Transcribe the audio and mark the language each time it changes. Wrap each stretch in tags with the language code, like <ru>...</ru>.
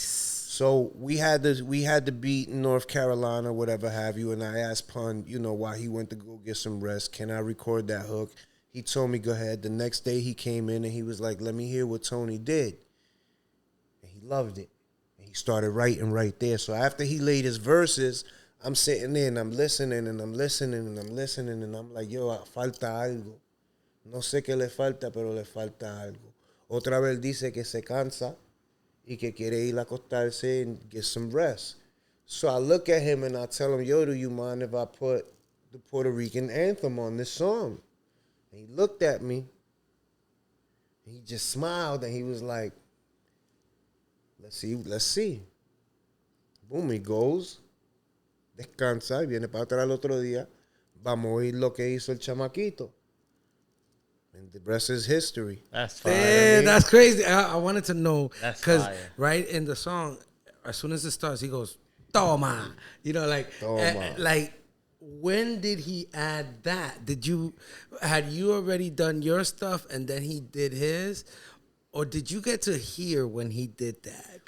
<en>So we had the beat in North Carolina, whatever have you, and I asked Pun, while he went to go get some rest, can I record that hook? He told me, go ahead. The next day he came in and he was like, let me hear what Tony did. And he loved it. And he started writing right there. So after he laid his verses, I'm sitting there and I'm listening and I'm listening and I'm listening and I'm like, yo,</en> <es>falta algo. No sé qué le falta, pero le falta algo. Otra vez dice que se cansa y que quiere ir a acostarse</es> <en>and get some rest. So I look at him and I tell him, yo, do you mind if I put the Puerto Rican anthem on this song? And he looked at me. And he just smiled and he was like, let's see. Boom, he goes,</en> <es>descansa y viene para atrás el otro día. Vamos a oír lo que hizo el chamaquito.</es> <en>And the rest is history. That's fire. Yeah, that's crazy. I wanted to know because fire. right in the song, as soon as it starts, he goes, "Toma,"</en> <es>Toma.</es> <en>like when did he add that? Had you already done your stuff and then he did his, or did you get to hear when he did that?</en>